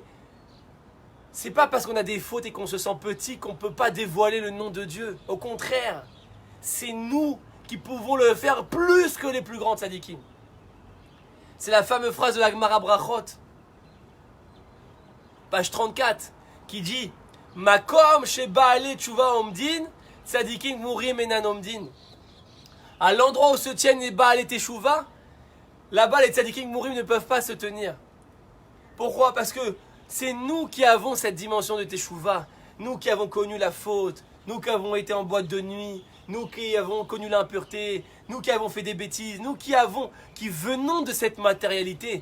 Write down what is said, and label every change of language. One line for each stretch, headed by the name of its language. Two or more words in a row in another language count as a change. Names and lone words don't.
French: C'est pas parce qu'on a des fautes et qu'on se sent petit qu'on ne peut pas dévoiler le nom de Dieu. Au contraire, c'est nous qui pouvons le faire plus que les plus grands tzadikim. C'est la fameuse phrase de la Gemara Brachot, page 34, qui dit
Hebrew: מקום שבעלי תשובה עומדין צדיקים גמורים אינן עומדין.
French: À l'endroit où se tiennent les
Hebrew: בעל תשובה,
French: là-bas les
Hebrew: צדיקים גמורים
French: ne peuvent pas se tenir. Pourquoi? Parce que c'est nous qui avons cette dimension de Teshuva, nous qui avons connu la faute, nous qui avons été en boîte de nuit, nous qui avons connu l'impureté, nous qui avons fait des bêtises, nous qui venons de cette matérialité.